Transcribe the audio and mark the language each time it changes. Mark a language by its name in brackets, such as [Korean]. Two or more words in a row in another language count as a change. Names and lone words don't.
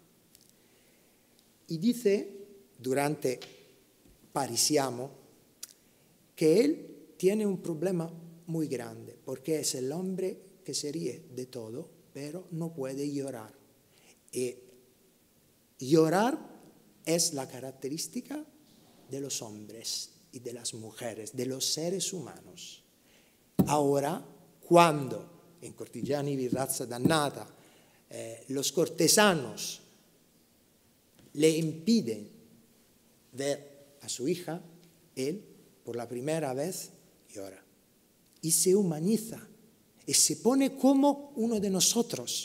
[Spanish] Y dice, durante Parisiamo, que él tiene un problema muy grande, porque es el hombre que se ríe de todo, pero no puede llorar. Y llorar es la característica de los hombres y de las mujeres, de los seres humanos. Ahora, cuando en Cortigiani vi razza dannata los cortesanos le impiden ver a su hija, él por la primera vez llora y se humaniza y se pone como uno de nosotros.